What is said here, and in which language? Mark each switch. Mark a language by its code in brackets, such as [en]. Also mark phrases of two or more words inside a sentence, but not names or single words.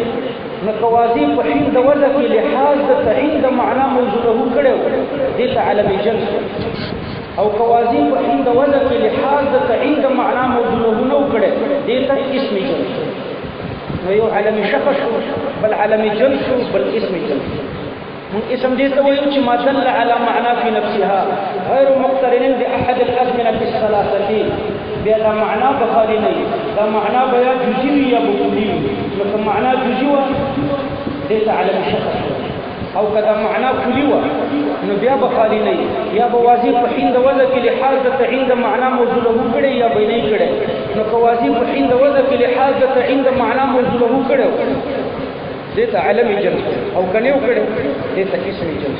[ps] نو قواضی په حين د وضع کې لحاظ د تعین د معنا موجوده کړي دې ته علم جنس، او قواضی په حين د وضع کې لحاظ د تعین د معنا موجوده نه کړي دې ته اسم جنس. نو یو علم شخص بل علم جنس بل اسم جنس. من اسم دې ته وایو چې [ar] ما دل على معنى في نفسها غیر مقترن باحد الازمنه الثلاثه. [ps] بیا دا معنا بخاري نه، دا معنا بیا جزئی یا کلی وي. نو که معنا جزئی و دې ته علم شخص، او کدا معنا کلی و نو بیا بخاري نه، یا به واضح په حين د وضع کې لحاظ د تعین د معنا موجوده کړي یا به نه کړي. نو که واضح په حين د وضع کې لحاظ د تعین د معنا موجوده کړي دې ته علم جنس، او کنه وکړي دې ته اسم جنس.